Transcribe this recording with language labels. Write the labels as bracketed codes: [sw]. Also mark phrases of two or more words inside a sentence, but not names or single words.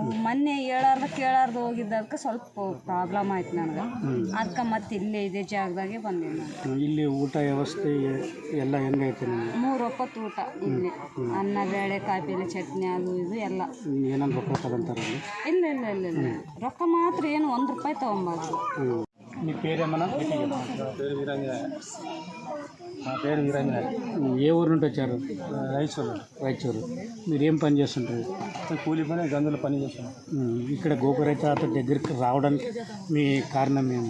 [kn] ಮೊನ್ನೆ ಕೇಳಾರ್ದು ಹೋಗಿದ್ದಕ್ಕೆ ಸ್ವಲ್ಪ ಪ್ರಾಬ್ಲಮ್ ಆಯ್ತು ನನಗೆ. ಅದಕ್ಕೆ ಮತ್ತೆ ಇಲ್ಲೇ ಇದೇ ಜಾಗದಾಗೆ ಬಂದೀನಿ ನಾನು. ಇಲ್ಲಿ ಊಟ ವ್ಯವಸ್ಥೆ ಎಲ್ಲ ಹೆಂಗೈತೆ ನಿಮಗೆ? 3 ಹೊತ್ತು ಊಟ ಇಲ್ಲಿ, ಅನ್ನ ಬೇಳೆ ಕಾಯಿಪಲ್ಲೆ ಚಟ್ನಿ ಅದು ಇದು ಎಲ್ಲ. ಏನಾದ್ರು ರೊಕ್ಕ ತಗೊಂತಾರೆ? ಇಲ್ಲ ರೊಕ್ಕ ಮಾತ್ರ ಏನು 1 ರೂಪಾಯಿ ತೊಗೊಂಬಾರ್ದು. [te] మీ పేరేమన్నా? పేరు వీరాంజనేయ. నా పేరు వీరాంజనేయ. ఏ ఊరు నుండి వచ్చారు? రాయచూరు. రాయచూరు. మీరు ఏం పని చేస్తుంటారు? కూలి పని, గందుల పని చేస్తున్నాం. ఇక్కడ గోకురైతే అతని దగ్గరికి రావడానికి మీ కారణం ఏమి?